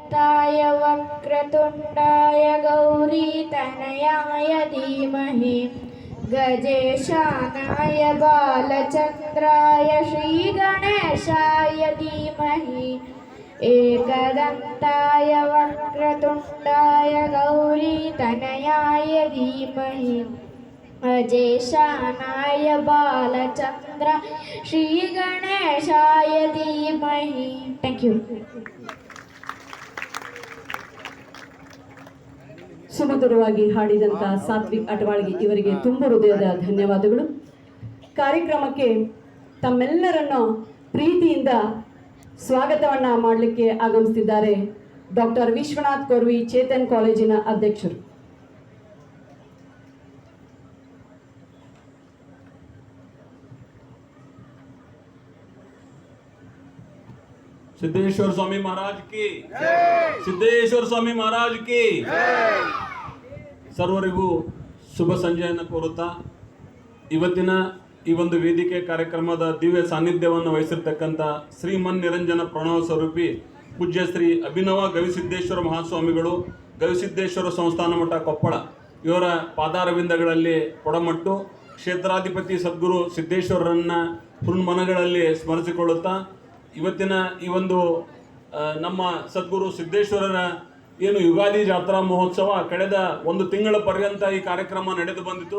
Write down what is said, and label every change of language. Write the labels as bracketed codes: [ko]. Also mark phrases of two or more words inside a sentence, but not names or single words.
[sa] एकदन्ताय वक्रतुण्डाय गौरीतनयाय धीमहि गजेशानाय बालचन्द्राय श्रीगणेशाय धीमहि एकदन्ताय वक्रतुण्डाय गौरीतनयाय धीमहि गजेशानाय बालचन्द्र श्रीगणेशाय धीमहि. [en] thank you. [kn] ಸುಮಧುರವಾಗಿ ಹಾಡಿದಂಥ ಸಾತ್ವಿಕ್ ಅಟವಾಳ್ಗಿ ಇವರಿಗೆ ತುಂಬ ಹೃದಯದ ಧನ್ಯವಾದಗಳು. ಕಾರ್ಯಕ್ರಮಕ್ಕೆ ತಮ್ಮೆಲ್ಲರನ್ನು ಪ್ರೀತಿಯಿಂದ ಸ್ವಾಗತವನ್ನು ಮಾಡಲಿಕ್ಕೆ ಆಗಮಿಸುತ್ತಿದ್ದಾರೆ ಡಾಕ್ಟರ್ ವಿಶ್ವನಾಥ್ ಕೊರ್ವಿ, ಚೇತನ್ ಕಾಲೇಜಿನ ಅಧ್ಯಕ್ಷರು. [hi] सिद्धेश्वर स्वामी महाराज की सिद्धेश्वर स्वामी महाराज की [kn] ಸರ್ವರಿಗೂ ಶುಭ ಸಂಜೆಯನ್ನು ಕೋರುತ್ತಾ ಇವತ್ತಿನ ಈ ಒಂದು ವೇದಿಕೆ ಕಾರ್ಯಕ್ರಮದ ದಿವ್ಯ ಸಾನ್ನಿಧ್ಯವನ್ನು ವಹಿಸಿರ್ತಕ್ಕಂಥ ಶ್ರೀಮನ್ ನಿರಂಜನ ಪ್ರಣವ ಸ್ವರೂಪಿ ಪೂಜ್ಯ ಶ್ರೀ ಅಭಿನವ ಗವಿಸಿದ್ದೇಶ್ವರ ಮಹಾಸ್ವಾಮಿಗಳು, ಗವಿಸಿದ್ದೇಶ್ವರ ಸಂಸ್ಥಾನ ಮಠ ಕೊಪ್ಪಳ ಇವರ ಪಾದಾರವಿಂದಗಳಲ್ಲಿ ಕೊಡಮಟ್ಟು ಕ್ಷೇತ್ರಾಧಿಪತಿ ಸದ್ಗುರು ಸಿದ್ದೇಶ್ವರರನ್ನ ಹೃನ್ಮನಗಳಲ್ಲಿ ಸ್ಮರಿಸಿಕೊಳ್ಳುತ್ತಾ ಇವತ್ತಿನ ಈ ಒಂದು ನಮ್ಮ ಸದ್ಗುರು ಸಿದ್ದೇಶ್ವರರ ಏನು ಯುಗಾದಿ ಜಾತ್ರಾ ಮಹೋತ್ಸವ ಕಳೆದ ಒಂದು ತಿಂಗಳ ಪರ್ಯಂತ ಈ ಕಾರ್ಯಕ್ರಮ ನಡೆದು ಬಂದಿತು.